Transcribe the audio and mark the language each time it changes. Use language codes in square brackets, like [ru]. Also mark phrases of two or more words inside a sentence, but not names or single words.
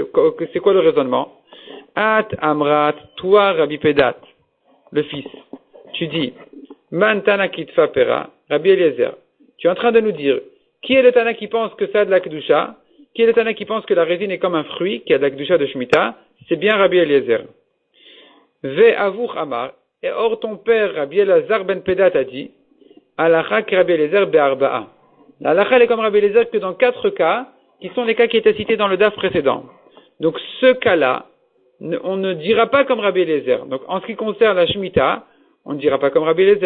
[fr] C'est quoi le raisonnement? [arc] את אמרת, [fr] toi, Rabbi Pedat, le fils, tu dis, [arc] מאן תנא קטפא פירא, [fr] Rabbi Eliezer, tu es en train de nous dire, qui est le Tana qui pense que ça a de la kedusha? Qui est le Tana qui pense que la résine est comme un fruit, qui a de la kedusha de Shemitah? C'est bien Rabbi Eliezer. [arc] ואבוך אמר, [fr] et or ton père Rabbi Elazar ben Pedat a dit, [he] הלכה כרבי אליעזר בארבעה. [fr] La halakha est comme Rabbi Eliezer que dans 4 cas, qui sont les cas qui étaient cités dans le daf précédent. Donc ce cas-là, on ne dira pas comme Rabbi Eliezer. Donc en ce qui concerne la Shemitah, on ne dira pas comme Rabbi Eliezer.